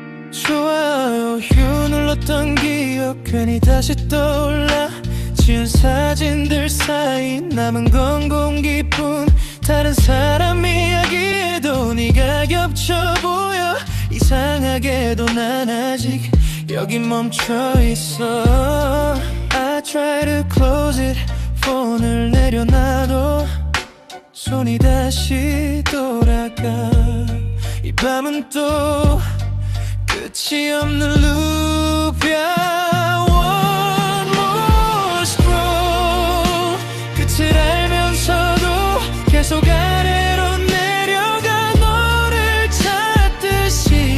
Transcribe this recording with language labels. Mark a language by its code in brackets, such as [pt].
[ko] 좋아요 휴 눌렀던 기억 괜히 다시 떠올라. 지운 사진들 사이 남은 건 공기뿐. 다른 사람 이야기에도 네가 겹쳐 보여. 이상하게도 난 아직 여기 멈춰 있어. [en] I try to close it [ko] 폰을 내려놔도 손이 다시 돌아가 이 밤은 또 끝이 없는 룹이야 [en] One more scroll [ko] 끝을 알면서도 계속 아래로 내려가 너를 찾듯이